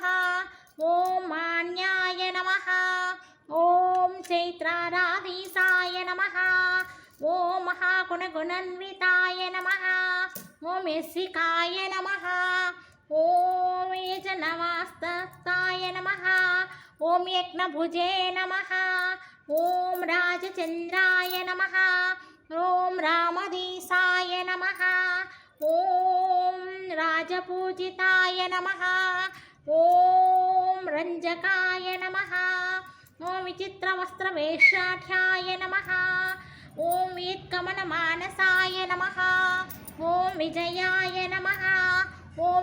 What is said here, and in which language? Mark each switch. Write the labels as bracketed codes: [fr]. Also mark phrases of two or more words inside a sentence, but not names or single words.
[sa] ॐ मान्याय नमः। ॐ चैत्राराधीशाय नमः। ॐ महागुणगुणान्विताय नमः। ॐ यशिकाय नमः। ॐ यजनवास्तताय नमः। ఓం యజ్ఞభుజే నమః ఓం రాజచంద్రాయ నమః ఓం రామదీసాయ నమః ఓం రాజపూజితాయ నమః ఓం రంజకాయ నమః ఓం విచిత్రవస్త్రవేషాఢ్యాయ నమః ఓం వీత్కమనమానసాయ నమః ఓం విజయాయ నమః ఓం